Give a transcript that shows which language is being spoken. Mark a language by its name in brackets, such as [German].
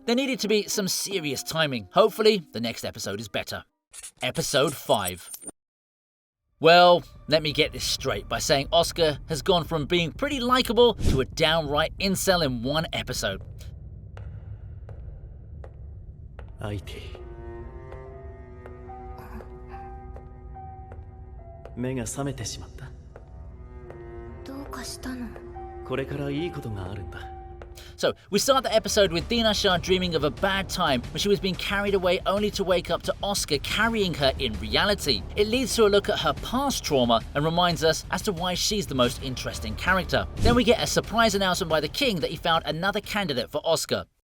[English] There needed to be some serious timing. Hopefully, the next episode is better. Episode 5. Well, let me get this straight by saying Oscar has gone from being pretty likable to a downright incel in one episode. [Japanese] 相手目が覚めてしまった。どうかしたの？これからいいことがあるんだ。 [English] So, we start the episode with Dinashar dreaming of a bad time when she was being carried away only to wake up to Oscar carrying her in reality. It leads to a look at her past trauma and reminds us as to why she's the most interesting character. Then we get a surprise announcement by the king that he found another candidate for Oscar.